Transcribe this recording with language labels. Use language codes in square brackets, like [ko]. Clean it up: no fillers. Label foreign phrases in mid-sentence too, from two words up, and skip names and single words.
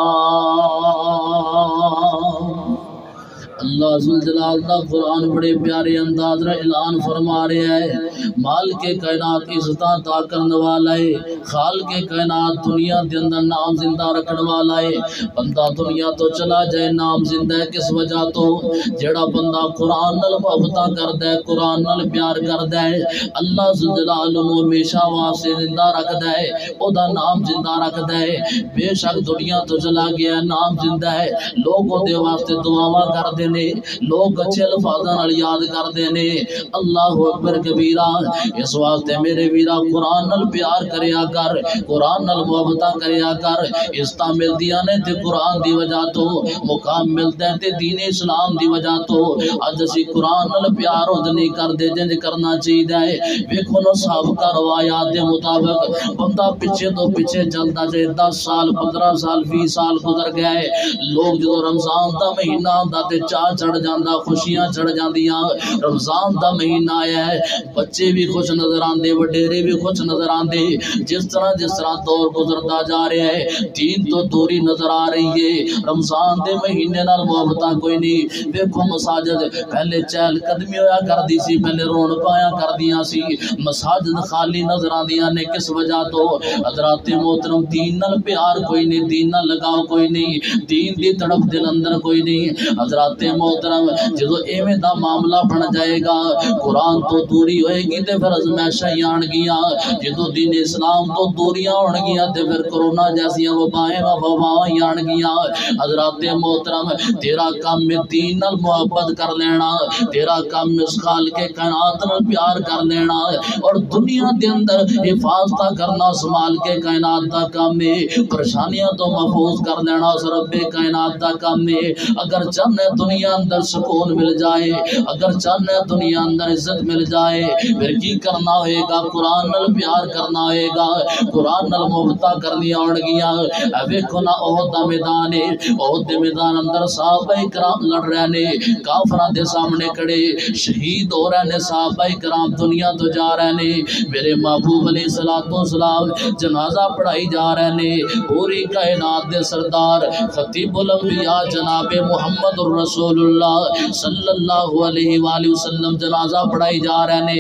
[pa] اللہ ذوالجلال دا قرآن بڑے پیارے انداز میں اعلان فرما رہے ہے، مالک کائنات عزتاں عطا کرنے والا ہے، خالق کائنات دنیا دے اندر نام زندہ رکھنے والا ہے۔ بندہ دنیا تو چلا جائے، نام زندہ ہے کس وجہ تو؟ جڑا بندہ قرآن نال محبت کردا ہے، قرآن نال پیار کردا ہے، اللہ ذوالجلال نو ہمیشہ واسطے زندہ رکھدا ہے، او دا نام زندہ رکھدا ہے۔ بے شک دنیا تو چلا گیا، نام زندہ ہے، لوگ او دے واسطے دعاواں کردے نے، لوگ اچھے الفاظاں نال یاد کردے نے، [ar] اللہ اکبر کبیرہ۔ [pa] اس واسطے میرے ویرا قرآن نال پیار کریا کر، قرآن نال محبت کریا کر، عزتاں ملدیاں نے تے قرآن دی وجہ تو، مقام ملدا ہے تے دین اسلام دی وجہ تو۔ اج اسی قرآن نال پیار نہیں کردے جنج کرنا چاہیے۔ ویکھو نا سابقہ روایات دے مطابق بندہ پیچھے تو پیچھے چلدا جائے، 10 سال 15 سال 20 سال گزر گئے، لوگ جو رمضان دا مہینہ آندا تے چار چڑھ جاندہ خوشیاں چڑھ جاندیاں رمضان دا مہینہ آیا ہے بچے بھی خوش نظر آندے وڈیرے بھی خوش نظر آندے جس طرح دور گزرتا جا رہا ہے دین تو دوری نظر آ رہی ہے رمضان دے مہینے نال محبتاں کوئی نہیں ویکھو مساجد پہلے چہل قدمی ہویا کردی سی پہلے رونق آیا کردیاں سی مساجد خالی نظر آندیاں نے کس وجہ تو حضرات محترم دین نال پیار کوئی نہیں دین نال لگاؤ کوئی نہیں دین دی طرف دل اندر کوئی نہیں حضرات محترم جدو ایویں دا معاملہ بن جائے گا قرآن تو دوری ہوئے گی تے پھر ازمائشاں آن گیاں جدو دین اسلام تو دوریاں ہون گیاں تے پھر کرونا جیسیاں وبائیں آن گیاں حضرات محترم تیرا کام میں دین نال محبت کر لینا تیرا کام میں اس خالق کائنات نال پیار کر لینا اور دنیا دے اندر حفاظت کرنا سنبھال کے کائنات دا کام میں پریشانیاں تو محفوظ کر لینا اس رب کائنات دا کام میں اگر چاہنے دنیا اندر سکون مل جائے اگر چاہنے دنیا اندر عزت مل جائے پھر کی کرنا ہوئے گا قرآن نال پیار کرنا ہوئے گا قرآن نال محبتہ کرنی آن گیاں ویکھو نا احد دا میدان ہے احد دے میدان اندر صحابہ کرام لڑ رہے نے کافراں دے سامنے کھڑے شہید ہو رہے نے صحابہ کرام دنیا تو جا رہے نے میرے محبوب علیہ السلام جنازہ پڑھائی جا رہے نے پوری کائنات دے سردار خطیب الانبیاء جناب محمد الرسول اللہ [ar] صلی اللہ علیہ وآلہ وسلم [pa] جنازہ پڑھائی جا رہے نے